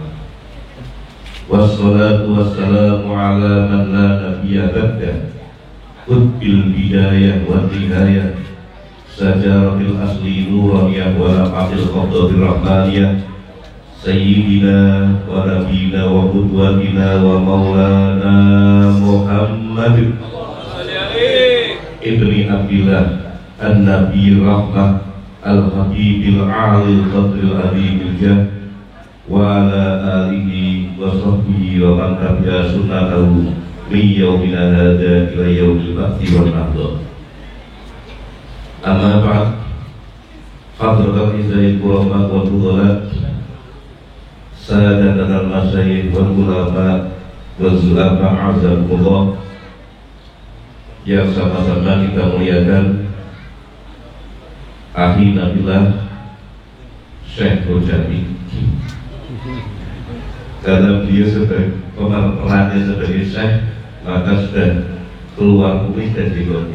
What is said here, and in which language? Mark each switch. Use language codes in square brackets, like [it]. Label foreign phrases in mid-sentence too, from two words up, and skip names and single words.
[ar] والصلاة والسلام على من لا نبي بعده قطب البداية ونهاية شجرة الأصل النورانية ولمعة القبضة الرحمانية سيدنا ونبينا وقدوتنا ومولانا محمد ابن عبد الله النبي رحمة الحبيب العالي القدر العظيم الجاه وعلى آله وصحبه ومن تبع سنته من يومنا هذا إلى يوم البعث والنهضة. أما بعد حضرة العزة وفضلاء سادتنا المشايخ والعلماء والزعماء أعزكم الله, [id] yang sama-sama kita muliakan Akhi Nabilah Syekh Rojani, karena beliau sebagai perannya sebagai Syekh maka sudah keluar kumis dan jenggotnya.